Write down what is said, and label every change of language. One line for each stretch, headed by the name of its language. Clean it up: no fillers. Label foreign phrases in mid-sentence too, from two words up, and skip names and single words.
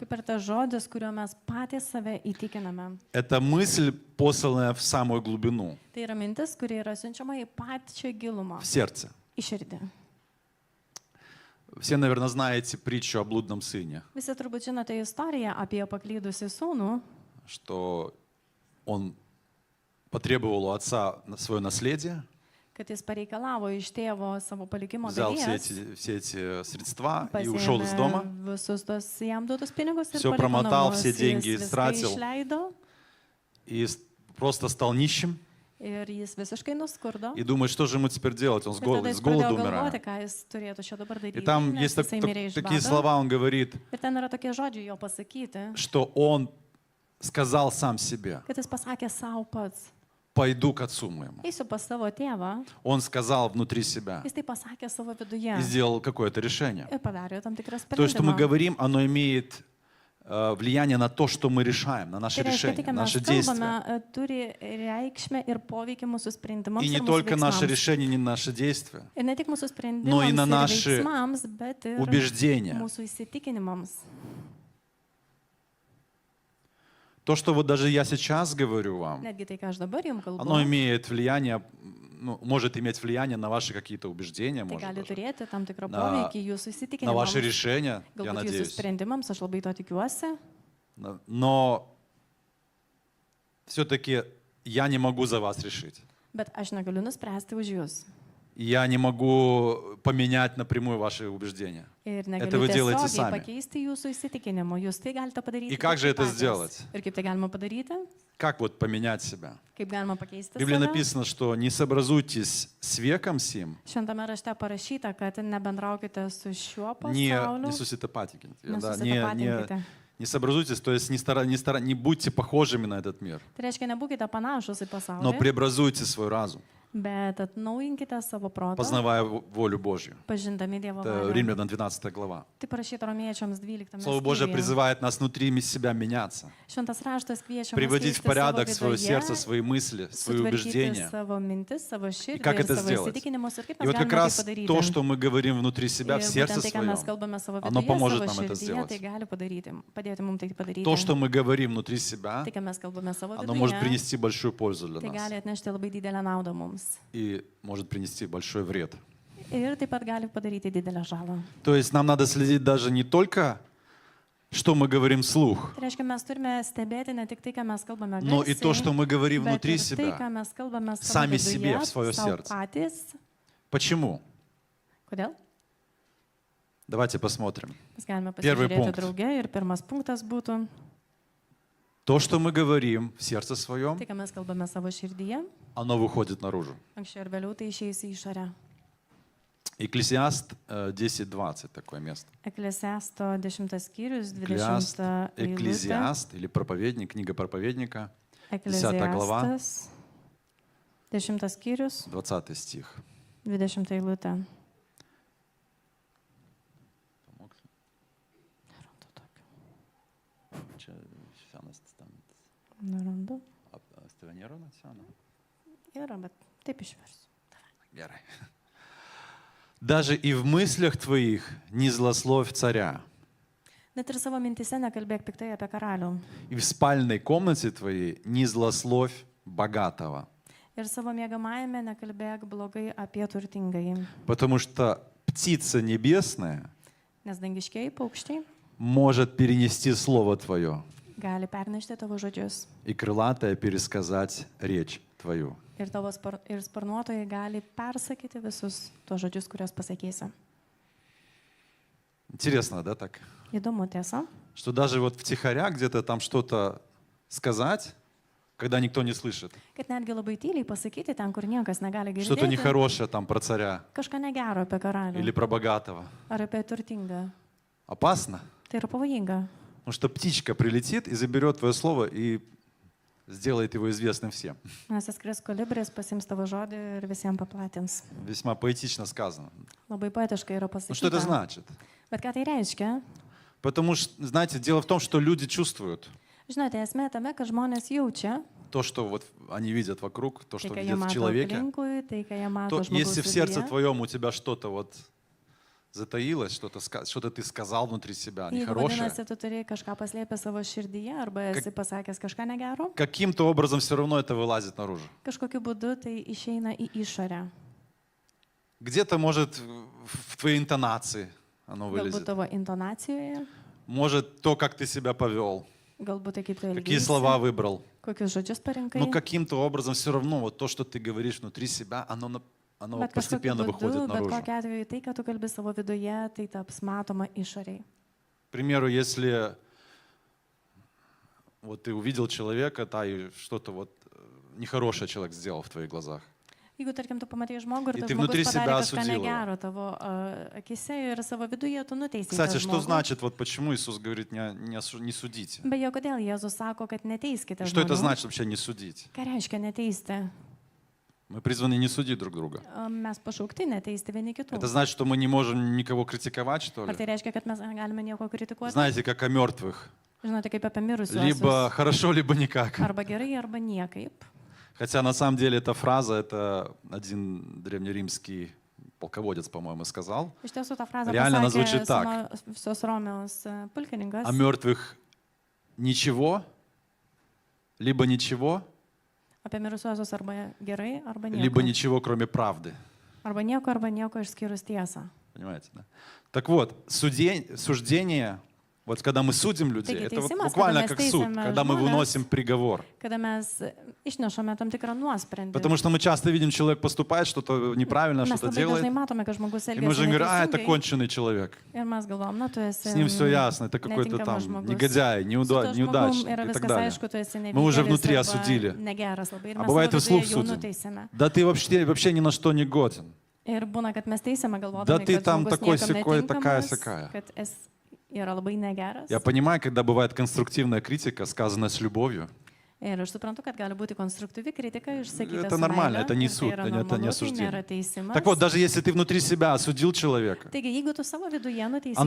Lithuanian: kaip ir tas žodis, kuriuo mes patys save įtikiname.
Russian: Это мысль, посланная в самую глубину,
Lithuanian: Tai yra mintis, kuri yra siunčiama į pačią gilumą,
Russian: в сердце.
Lithuanian: į širdį.
Russian: Все, наверное, знаете притчу о блудном сыне,
Lithuanian: Visi turbūt žinote istoriją apie paklydusį sūnų,
Russian: что он потребовал у отца свое наследие,
Lithuanian: kad jis pareikalavo iš tėvo savo palikimo
Russian: взял
Lithuanian: dalies,
Russian: все эти средства и ушел из дома.
Lithuanian: pasiėmė visus tos jam duotus pinigus ir
Russian: Всё
Lithuanian: paliko
Russian: промотал,
Lithuanian: namus.
Russian: все деньги
Lithuanian: Jis viską
Russian: истратил.
Lithuanian: išleido
Russian: И просто стал нищим
Lithuanian: ir jis visiškai nuskurdo.
Russian: и думает, что же ему теперь делать, он
Lithuanian: Ir tada
Russian: с
Lithuanian: jis
Russian: голоду
Lithuanian: pradėjo galvoti,
Russian: умирает.
Lithuanian: ką jis turėtų čia dabar
Russian: И
Lithuanian: daryti.
Russian: там
Lithuanian: Nes
Russian: есть
Lithuanian: jisai mirė iš
Russian: такие
Lithuanian: bado.
Russian: слова, он говорит,
Lithuanian: Ir ten yra tokie žodžiai jo pasakyti,
Russian: что он сказал сам себе,
Lithuanian: kad jis pasakė savo pats,
Russian: пойду к отцу моему.
Lithuanian: eisiu pas savo tėvą.
Russian: Он сказал внутри себя
Lithuanian: Jis tai pasakė savo viduje
Russian: и сделал какое-то решение.
Lithuanian: ir padarė tam tikrą
Russian: То, что мы
Lithuanian: sprendimą.
Russian: говорим, оно имеет влияние на то, что мы решаем, на наши
Lithuanian: Tai reiškia, tai,
Russian: решения,
Lithuanian: ką mes
Russian: наши действия.
Lithuanian: kalbame, turi reikšmę ir poveikį mūsų sprendimams.
Russian: И не
Lithuanian: ir mūsų
Russian: только наши
Lithuanian: veiksmams.
Russian: решения, не наши действия,
Lithuanian: Ir ne tik mūsų
Russian: но
Lithuanian: sprendimams
Russian: и на
Lithuanian: ir
Russian: наши
Lithuanian: veiksmams, bet ir
Russian: убеждения.
Lithuanian: mūsų įsitikinimams.
Russian: То, что вот даже я сейчас говорю вам,
Lithuanian: Netgi tai, ką aš dabar jums kalbu,
Russian: оно имеет влияние, ну, может иметь влияние на ваши какие-то убеждения,
Lithuanian: tai
Russian: может
Lithuanian: gali
Russian: даже,
Lithuanian: turėti tam tikrą
Russian: на-
Lithuanian: poveikį jūsų
Russian: на ваши
Lithuanian: įsitikinimams.
Russian: решения, я
Lithuanian: Galbūt jūsų
Russian: надеюсь.
Lithuanian: sprendimams, aš labai to tikiuosi,
Russian: Но все-таки я не могу за вас решить.
Lithuanian: bet aš negaliu nuspręsti už jūs.
Russian: Я не могу поменять напрямую ваши убеждения.
Lithuanian: Ir
Russian: Это вы
Lithuanian: negaliu
Russian: делаете
Lithuanian: tiesiogiai
Russian: сами.
Lithuanian: pakeisti jūsų įsitikinimų. Jūs tai galite padaryti.
Russian: И как
Lithuanian: tik
Russian: же это
Lithuanian: patys.
Russian: сделать?
Lithuanian: Ir kaip tai galima padaryti?
Russian: Как вот поменять себя?
Lithuanian: Kaip galima pakeisti
Russian: В Библии
Lithuanian: save?
Russian: написано, что не сообразуйтесь с веком сим,
Lithuanian: Šventame rašte parašyta, kad nebendraukite su šiuo
Russian: не
Lithuanian: pasauliu. susitapatinkite,
Russian: да,
Lithuanian: Nesusitapatinkite.
Russian: не сообразуйтесь, то есть не будьте похожими на этот мир,
Lithuanian: Tai reiškia, nebūkite panašus į
Russian: но
Lithuanian: pasaulį,
Russian: преобразуйте свой разум,
Lithuanian: bet atnaujinkite savo protą,
Russian: познавая волю Божью.
Lithuanian: pažindami Dievo
Russian: Это
Lithuanian: valią.
Russian: Римлянам 12 глава.
Lithuanian: Tai parašyta Romiečiams 12
Russian: Слово Божье
Lithuanian: skyriuje.
Russian: призывает нас внутри себя меняться,
Lithuanian: Šventas raštas kviečia mus
Russian: приводить в
Lithuanian: keisti
Russian: порядок
Lithuanian: savo
Russian: свое
Lithuanian: viduje,
Russian: сердце, свои мысли, свои
Lithuanian: sutvarkyti
Russian: убеждения.
Lithuanian: savo mintis, savo širdį,
Russian: как
Lithuanian: ir
Russian: это
Lithuanian: savo
Russian: сделать?
Lithuanian: įsitikinimus ir kaip
Russian: И
Lithuanian: mes
Russian: вот как
Lithuanian: galime tai
Russian: раз
Lithuanian: padaryti.
Russian: то, что мы говорим внутри себя,
Lithuanian: Ir
Russian: в сердце
Lithuanian: būtent tai, ką mes
Russian: своем,
Lithuanian: kalbame savo
Russian: оно
Lithuanian: viduje,
Russian: поможет
Lithuanian: savo
Russian: нам это
Lithuanian: širdyje,
Russian: сделать.
Lithuanian: tai gali padaryti, padėti mums tai padaryti.
Russian: То, что мы говорим внутри себя,
Lithuanian: Tai, ką mes kalbame savo
Russian: оно может
Lithuanian: viduje,
Russian: принести большую пользу для
Lithuanian: tai
Russian: нас
Lithuanian: gali atnešti labai didelę naudą mums.
Russian: и может принести большой вред.
Lithuanian: Ir taip pat gali padaryti didelę žalą.
Russian: То есть нам надо следить даже не только, что мы говорим вслух,
Lithuanian: Tai reiškia, mes turime stebėti ne tik tai, ką mes kalbame
Russian: но и то, что мы говорим
Lithuanian: bet
Russian: внутри
Lithuanian: ir tai, ką
Russian: себя.
Lithuanian: mes kalbame savo
Russian: Сами себе,
Lithuanian: viduje,
Russian: в свое
Lithuanian: sau
Russian: сердце.
Lithuanian: patys.
Russian: Почему?
Lithuanian: Kodėl?
Russian: Давайте посмотрим.
Lithuanian: Mes galime
Russian: Первый
Lithuanian: pasižiūrėti
Russian: пункт.
Lithuanian: drauge ir pirmas punktas būtų
Russian: То, что мы говорим в сердце своем,
Lithuanian: tai, ką mes kalbame savo širdyje,
Russian: оно выходит наружу.
Lithuanian: anksčiau ir vėliau tai išeis į išorę.
Russian: Экклесиаст 10:20 такое место.
Lithuanian: Eklesiasto 10 skyrius, 20
Russian: Экклесиаст,
Lithuanian: eilutė.
Russian: Экклезиаст или проповедник, книга проповедника, 10 глава,
Lithuanian: Eklesiastas 10 skyrius,
Russian: 20 стих.
Lithuanian: 20 eilutė. Nerandu. Yra, bet taip išversiu. Gerai.
Russian: Даже и в мыслях твоих не злословь царя,
Lithuanian: Net ir savo mintise nekalbėk piktai apie karalių.
Russian: и в спальной комнате твоей не злословь богатого,
Lithuanian: Ir savo mėgamajame nekalbėk blogai apie turtingąjį.
Russian: потому что птица небесная
Lithuanian: Nes dangiškiai paukščiai
Russian: может перенести слово твое
Lithuanian: gali pernešti tavo žodžius.
Russian: и крылатая пересказать речь твою.
Lithuanian: Ir tavo sparnuotojai gali persakyti visus tos žodžius, kuriuos pasakysi.
Russian: Интересно, да, так?
Lithuanian: Įdomu, tiesa?
Russian: Что даже вот втихаря где-то там что-то сказать, когда никто не слышит,
Lithuanian: Kad netgi labai tyliai pasakyti ten, kur niekas negali
Russian: что-то
Lithuanian: girdėti,
Russian: нехорошее там про царя
Lithuanian: kažką negero apie karalių
Russian: или про богатого.
Lithuanian: ar apie turtingą.
Russian: Опасно,
Lithuanian: Tai yra pavojinga.
Russian: потому что птичка прилетит и заберет твое слово и сделает его известным всем.
Lithuanian: Nes atskris kolibris, pasims tavo žodį ir visiems paplatins.
Russian: Весьма поэтично сказано.
Lithuanian: Labai poetiškai yra
Russian: Ну что это
Lithuanian: pasakyta.
Russian: значит?
Lithuanian: Bet ką tai reiškia?
Russian: Потому что, знаете, дело в том, что люди чувствуют
Lithuanian: Žinote, esmė tame, kad žmonės jaučia
Russian: то, что вот они видят вокруг, то,
Lithuanian: tai,
Russian: что
Lithuanian: ką jie
Russian: видят в
Lithuanian: mato
Russian: человеке.
Lithuanian: aplinkui, tai, ką jie mato
Russian: То
Lithuanian: žmogaus
Russian: если в сердце
Lithuanian: viduje.
Russian: твоем у тебя что-то вот затаилось, что-то ты сказал внутри себя
Lithuanian: Jeigu
Russian: нехорошее,
Lithuanian: vadinasi, tu turi kažką paslėpę savo širdyje arba esi pasakęs kažką negero,
Russian: каким-то образом все равно это вылазит наружу.
Lithuanian: kažkokiu būdu tai išeina į išorę.
Russian: Где-то, может, в твоей интонации оно
Lithuanian: Galbūt
Russian: вылезет.
Lithuanian: tavo intonacijoje,
Russian: Может, то, как ты себя повел,
Lithuanian: galbūt tai kaip tu
Russian: какие слова
Lithuanian: elgiesi,
Russian: выбрал.
Lithuanian: kokius žodžius parinkai.
Russian: Но каким-то образом все равно вот то, что ты говоришь внутри себя, оно
Lithuanian: Bet kažkokiu
Russian: постепенно
Lithuanian: būdu,
Russian: выходит
Lithuanian: bet
Russian: наружу.
Lithuanian: kokiu atveju tai, ką tu kalbi savo viduje, tai taps matoma išoriai.
Russian: К примеру, если вот ты увидел человека, да, и что-то вот нехорошее человек сделал в твоих глазах.
Lithuanian: Jeigu, tarkim, tu pamatai žmogų ir Ir tas
Russian: tai внутри
Lithuanian: žmogus
Russian: себя
Lithuanian: padarė kažką
Russian: осудил его.
Lithuanian: negero tavo akise ir savo viduje, tu nuteisai.
Russian: Кстати,
Lithuanian: tą
Russian: что
Lithuanian: žmogų.
Russian: значит, вот почему Иисус говорит, не судите?
Lithuanian: Beje, kodėl Jėzus sako, kad neteiskite
Russian: Что это
Lithuanian: žmonių?
Russian: значит вообще не судить?
Lithuanian: Ką reiškia neteisti?
Russian: Мы призваны не судить друг друга.
Lithuanian: Mes pašaukti neteisti vieni kitų.
Russian: Это значит, что мы не можем никого критиковать, что
Lithuanian: Ar
Russian: ли?
Lithuanian: tai reiškia, kad mes galime nieko kritikuoti?
Russian: Знаете, как о мертвых.
Lithuanian: Žinote, kaip apie mirusiuosius.
Russian: Либо хорошо, либо никак.
Lithuanian: Arba gerai, arba niekaip.
Russian: Хотя на самом деле эта фраза, это один древнеримский полководец, по-моему, сказал.
Lithuanian: Iš tiesų, tą frazę
Russian: Реально она звучит
Lithuanian: pasakė
Russian: так.
Lithuanian: visos Romijos pulkininkas.
Russian: О мертвых ничего, либо ничего,
Lithuanian: Apie mirusiuosius arba gerai, arba
Russian: либо
Lithuanian: nieko.
Russian: ничего, кроме правды.
Lithuanian: Arba nieko išskyrus tiesą.
Russian: Понимаете, да? Так вот, суждение, вот когда мы судим людей,
Lithuanian: Taigi,
Russian: это вот
Lithuanian: teisimas,
Russian: буквально
Lithuanian: kada mes
Russian: как суд,
Lithuanian: teisiame
Russian: когда мы
Lithuanian: žmones,
Russian: выносим приговор.
Lithuanian: Kada mes išnešame tam tikrą nuosprendį.
Russian: Потому что мы часто видим, человек поступает что-то неправильно,
Lithuanian: Mes
Russian: что-то
Lithuanian: labai
Russian: делает,
Lithuanian: dažnai matome, kad žmogus
Russian: и мы уже
Lithuanian: elgiasi
Russian: говорим, это
Lithuanian: neteisingai.
Russian: конченый человек.
Lithuanian: Ir mes galvom, na, tu esi
Russian: С ним все ясно, это какой-то
Lithuanian: netinkamas
Russian: там
Lithuanian: žmogus.
Russian: негодяй,
Lithuanian: Su tuo žmogum
Russian: неудачник
Lithuanian: yra
Russian: и так
Lithuanian: viskas
Russian: далее.
Lithuanian: aišku, tu esi
Russian: Мы уже
Lithuanian: nevykėlis
Russian: внутри
Lithuanian: arba
Russian: осудили.
Lithuanian: negeras labai. Ir
Russian: А
Lithuanian: mes
Russian: бывает и
Lithuanian: savo
Russian: вслух
Lithuanian: viduje jau
Russian: судим.
Lithuanian: nuteisėme.
Russian: Да ты вообще ни на что не годен.
Lithuanian: Ir būna, kad mes teisėme
Russian: Да
Lithuanian: galvodami,
Russian: ты
Lithuanian: kad
Russian: там
Lithuanian: žmogus
Russian: такой
Lithuanian: niekam
Russian: сякой,
Lithuanian: netinkamas,
Russian: такая-сякая.
Lithuanian: kad esi yra labai negeras.
Russian: Я понимаю, когда бывает конструктивная критика, сказанная с любовью.
Lithuanian: Ir aš suprantu, kad gali būti konstruktyvi kritika išsakyta.
Russian: Это нормально, это не суд, это не
Lithuanian: Tai
Russian: осуждение.
Lithuanian: nėra teisimas.
Russian: Так вот, даже если ты внутри себя осудил человека,
Lithuanian: Taigi, jeigu tu savo viduje nuteisi
Russian: оно